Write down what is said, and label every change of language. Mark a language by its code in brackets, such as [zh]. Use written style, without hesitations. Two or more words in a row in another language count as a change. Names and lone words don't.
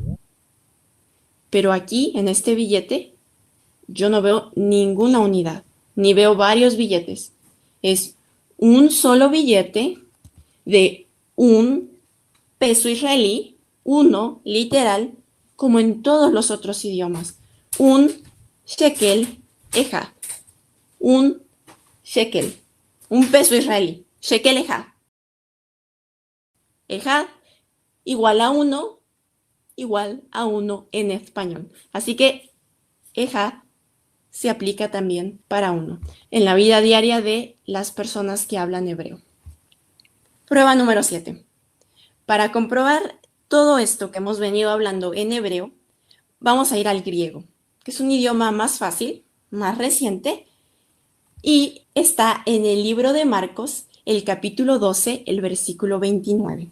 [es] Pero aquí, en este billete, yo no veo ninguna unidad, ni veo varios billetes. Es un solo billete de un peso israelí, uno, literal, como en todos los otros idiomas. [he] Un שקל אחד. [es] Un shekel. Un peso israelí. [he] שקל אחד. [es] Echad igual a uno en español. Así que echad se aplica también para uno en la vida diaria de las personas que hablan hebreo. Prueba número 7. Para comprobar todo esto que hemos venido hablando en hebreo, vamos a ir al griego, que es un idioma más fácil, más reciente, y está en el libro de Marcos, el capítulo 12, el versículo 29.